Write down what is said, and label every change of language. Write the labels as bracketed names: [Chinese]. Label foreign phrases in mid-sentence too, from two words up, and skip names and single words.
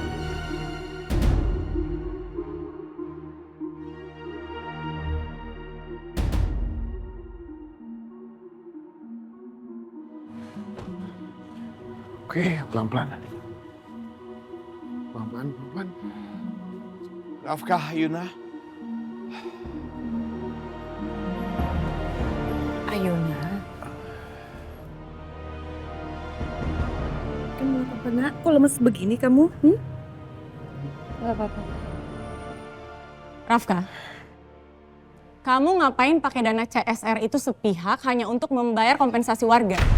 [Indonesian] Oke, pelan-pelan. Pelan-pelan, pelan-pelan. Rafka, Ayuna. Ayuna. Kamu apa, Nak? Kok lemes begini kamu? Gak apa-apa. Rafka, kamu ngapain pakai dana CSR itu sepihak hanya untuk membayar kompensasi warga?